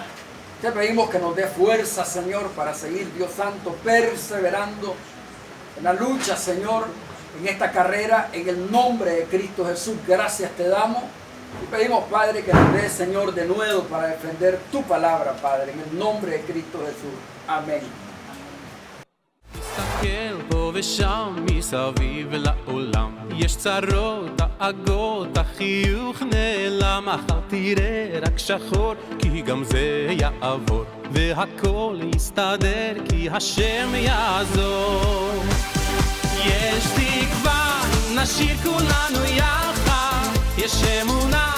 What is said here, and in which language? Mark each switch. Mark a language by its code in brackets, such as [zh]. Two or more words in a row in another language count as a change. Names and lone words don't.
[es] Te pedimos que nos dé fuerza, Señor, para seguir, Dios Santo, perseverando en la lucha, Señor, en esta carrera, en el nombre de Cristo Jesús. Gracias te damos. Y pedimos, Padre, que nos dé, Señor, de nuevo para defender tu palabra, Padre, en el nombre de Cristo Jesús. Amén. [he] מסתכל פה ושם מסביב לעולם יש צרות, דאגות, החיוך נעלם מחר תראה רק שחור כי גם זה יעבור והכל יסתדר כי השם יעזור יש תקווה נשאיר כולנו יחד יש אמונה